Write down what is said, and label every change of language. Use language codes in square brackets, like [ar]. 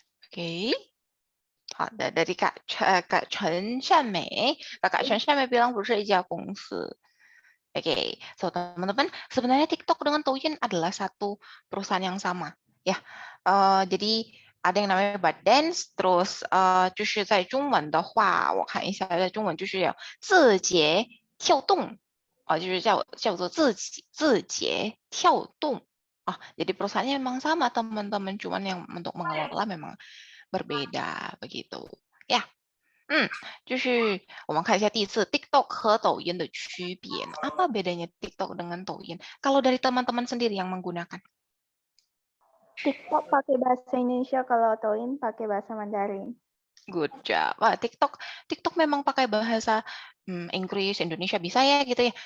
[id] Oke. [zh] 好的, [id] dari Kak Chen Shanmei. Kak Chen Shanmei bilang [zh] 不是一家公司. [id] Oke, so teman-teman, sebenarnya TikTok dengan Douyin adalah satu perusahaan yang sama. Ya, jadi ada yang namanya ByteDance, terus [zh] 就是在中文的话，我看一下，在中文就是有字节跳动，就是叫做字节跳动。 [id] Jadi perusahaannya memang sama teman-teman, cuman yang untuk mengelola memang berbeda begitu. Ya. [zh] 就是我们看一下第四 TikTok 和抖音的区别. [id] Apa bedanya TikTok dengan Douyin? Kalau dari teman-teman sendiri yang menggunakan. TikTok pakai bahasa Indonesia, kalau Douyin pakai bahasa Mandarin. [en] Good job. [id] Wah, TikTok memang pakai bahasa Inggris, Indonesia bisa ya gitu ya.